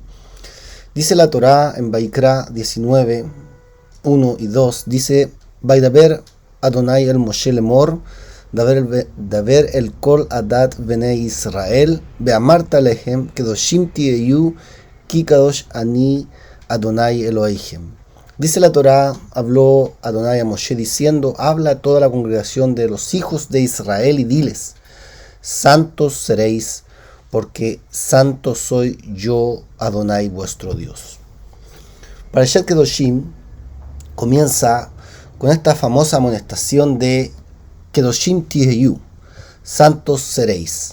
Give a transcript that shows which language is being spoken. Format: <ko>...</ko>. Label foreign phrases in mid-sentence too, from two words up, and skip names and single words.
<es>Dice la Torá en Vaikra 19, 1 y 2, dice:</es> <he>וידבר אדני אל משה לאמר, דבר אל כל עדת בני ישראל, ואמרת אלהם קדשים תהיו, כי קדוש אני אדני אלהים.</he> <es>Dice la Torá, habló Adonai a Moshe diciendo: habla a toda la congregación de los hijos de Israel y diles: santos seréis, porque santo soy yo, Adonai vuestro Dios. Parashat Kedoshim comienza con esta famosa amonestación de</es> <he>קדושים תהיו,</he> <es>santos seréis.</es>